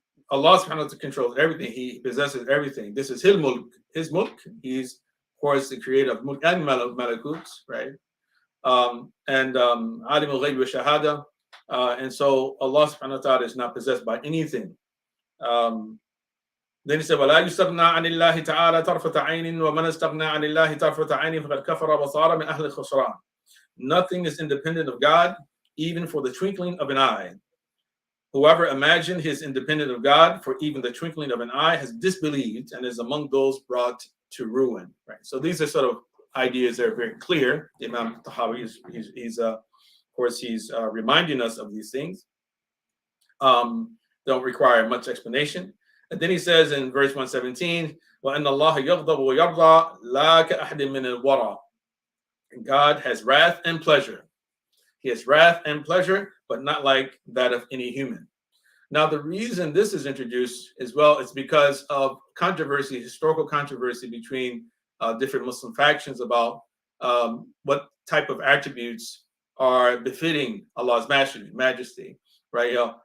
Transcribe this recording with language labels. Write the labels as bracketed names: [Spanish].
[English] Allah subhanahu wa ta'ala controls everything. He possesses everything. This is His mulk. His mulk. He's, of course, the creator of mulk and malakut, right? And alim al-ghayb wa shahada. And so Allah subhanahu wa ta'ala is not possessed by anything. [Arabic] Then He said, وَلَا يُسْتَغْنَى عَنِ اللَّهِ تَعَالَى طَرْفَةَ عَيْنٍ وَمَنْ اسْتَغْنَى عَنِ اللَّهِ طَرْفَةَ عَيْنٍ فَقَدْ كَفَرَ وَصَارَ مِنْ أَهْلِ الْخُسْرَانِ. [English] Nothing is independent of God. even for the twinkling of an eye. Whoever imagined his independent of God for even the twinkling of an eye has disbelieved and is among those brought to ruin. Right. So these are sort of ideas that are very clear. Imam Tahawi he's of course he's reminding us of these things. Don't require much explanation. And then he says in verse 117, [Arabic] وَأَنَّ اللَّهَ يَغْضَبُ وَيَرْضَى لَا كَأَحَدٍ مِّنَ الْوَرَى. [English] God has wrath and pleasure. He has wrath and pleasure, but not like that of any human. Now, the reason this is introduced as well is because of controversy, historical controversy between different Muslim factions about what type of attributes are befitting Allah's majesty, right?